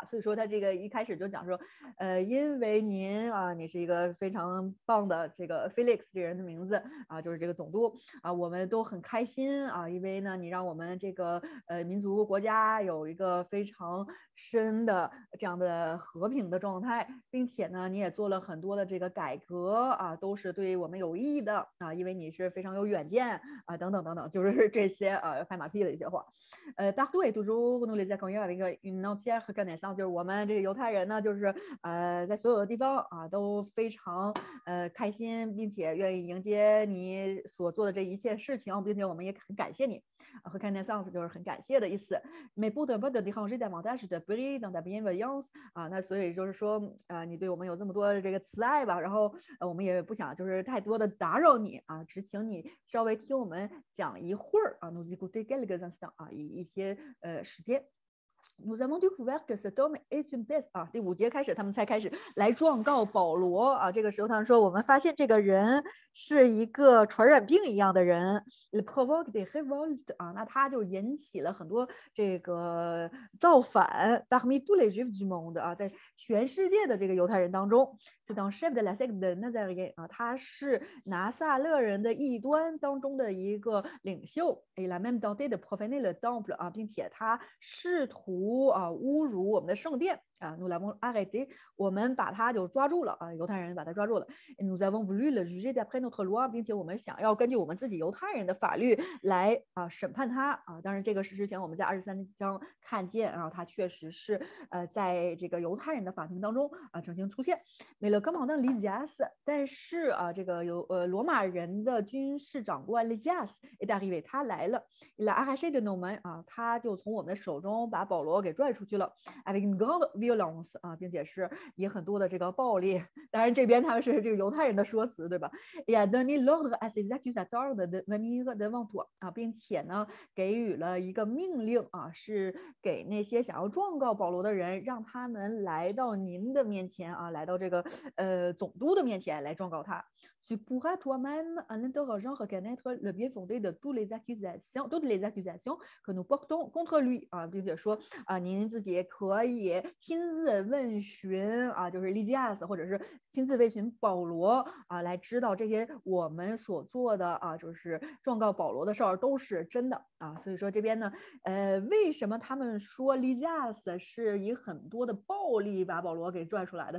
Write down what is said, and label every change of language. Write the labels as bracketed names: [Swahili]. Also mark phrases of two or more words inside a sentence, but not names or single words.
[Chinese] 所以说他这个一开始就讲说因为您你是一个非常棒的这个 Felix 这个人的名字就是这个总督我们都很开心因为呢你让我们这个民族国家有一个非常深的这样的和平的状态，并且呢你也做了很多的这个改革都是对我们有益的因为你是非常有远见等等等等，就是这些拍马屁的一些话。 [French] partout et toujours nous les accueillons avec une entière reconnaissance， [Chinese] 就是我们这个犹太人呢，就是在所有的地方都非常开心，并且愿意迎接你所做的这一切事情，并且我们也很感谢你。reconnaissance 就是很感谢的意思。 [French] mais pour ne pas te déranger davantage de prie dans ta bienveillance [Chinese] 那所以就是说你对我们有这么多的这个慈爱吧，然后我们也不想就是太多的打扰你只请你稍微听我们讲一会儿 [French] nous écouter quelques instants [Chinese] 一些时间。 [French] Nous avons découvert que cet homme est une peste [Chinese] 第5节开始他们才开始来状告保罗这个时候他们说我们发现这个人是一个传染病一样的人 [French] Il provoque des révoltes [Chinese] 那他就引起了很多这个造反 [French] parmi tous les juifs du monde [Chinese] 在全世界的这个犹太人当中 [French] C'est un chef de la secte de Nazaréen [Chinese] 他是拿撒勒人的异端当中的一个领袖 [French] Il a même tenté de profaner le temple [Chinese] 并且他试图侮辱我们的圣殿 [French] 啊 ，nous l'avons arrêté， [Chinese] 我们把他就抓住了啊，犹太人把他抓住了。 [French] nous avons voulu le juger d'après notre loi， [Chinese] 并且我们想要根据我们自己犹太人的法律来审判他啊。当然，这个是之前我们在23章看见啊，他确实是在这个犹太人的法庭当中曾经出现。 [French] mais le commandant Lysias， [Chinese] 但是这个罗马人的军事长官 [French] Lysias est arrivé， [Chinese] 他来了。 [French] il a arraché de nos mains， [Chinese] 啊，他就从我们的手中把保罗给拽出去了。 [French] avec une grande violence， [Chinese] 啊，并且是以很多的这个暴力。当然，这边他们是这个犹太人的说辞，对吧？ [French] il a donné l'ordre à ses accusateurs de venir devant toi， [Chinese] 啊，并且呢，给予了一个命令啊，是给那些想要状告保罗的人，让他们来到您的面前啊，来到这个总督的面前来状告他。 [French] Tu pourras toi-même, en interrogeant, reconnaître le bien fondé de toutes les accusations que nous portons contre lui [Chinese] 啊，并且说您自己可以亲自问询啊，就是利基亚斯，或者是亲自问询保罗啊，来知道这些我们所做的就是状告保罗的事儿都是真的啊。所以说这边呢，为什么他们说利基亚斯是以很多的暴力把保罗给拽出来的？